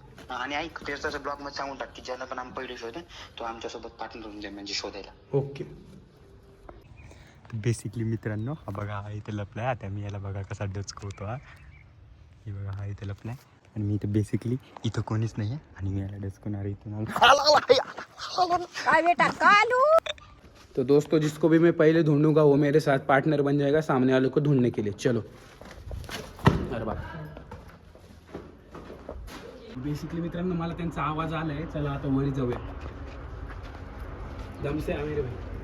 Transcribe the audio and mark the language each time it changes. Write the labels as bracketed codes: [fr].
[mr] आणि ऐक, त्याचा ब्लॉग मध्ये सांगून टाक की ज्याला पण आम्ही पहिले शोध तो आमच्यासोबत पार्टनर होऊन जाईल म्हणजे शोधायला. ओके. बेसिकली मित्रांनो, हा बघा हा इथे लपलाय. आता मी याला बघा कसा डचकवतो. हा हे बघा हा इथे लपलाय आणि मी इथं बेसिकली इथं कोणीच नाही आहे आणि मी याला डचकवणार इथून. काय बेटा कालू. [hi] तो दोस्तों जिसको भी मैं पहले ढूंढूंगा वो मेरे साथ पार्टनर बन जाएगा सामने वाले को ढूंढने के लिए. चलो. [mr] अरे बा बेसिकली मित्रांनो मला त्यांचा आवाज आलाय. चला आता वरी जाऊया. [hi] दम से आ मेरे भाई.